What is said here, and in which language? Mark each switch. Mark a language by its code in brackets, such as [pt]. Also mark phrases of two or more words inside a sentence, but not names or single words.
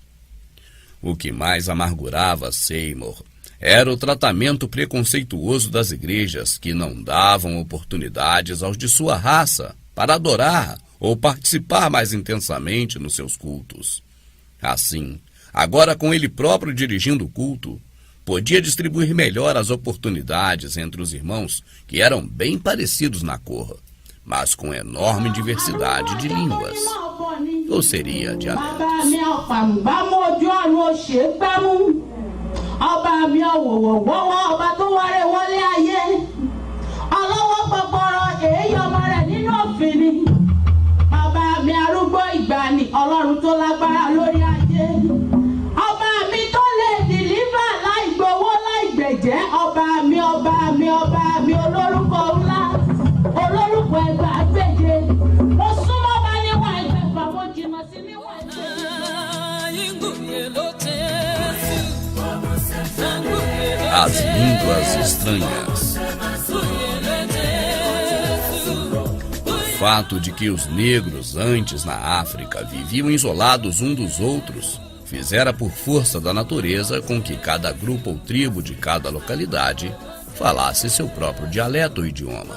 [pt] O que mais amargurava Seymour era o tratamento preconceituoso das igrejas, que não davam oportunidades aos de sua raça para adorar ou participar mais intensamente nos seus cultos. Assim, agora com ele próprio dirigindo o culto, podia distribuir melhor as oportunidades entre os irmãos que eram bem parecidos na cor, mas com enorme diversidade de línguas, ou seria dialetos. [yo] Ọlọ́run tó lágbára lórí ayé, ọba mi tó lè dìlíbà láì gbowó láì gbẹ̀jẹ́, ọba mi olórúkọ ńlá, olórúkọ ẹgbàágbèje, mo súnmọ́ bá níwọ̀n ẹgbẹ̀fà, mo jìnnà sí níwọ̀n ẹgbẹ̀fà. [pt] As línguas estranhas. O fato de que os negros antes na África viviam isolados um dos outros fizera por força da natureza com que cada grupo ou tribo de cada localidade falasse seu próprio dialeto ou idioma.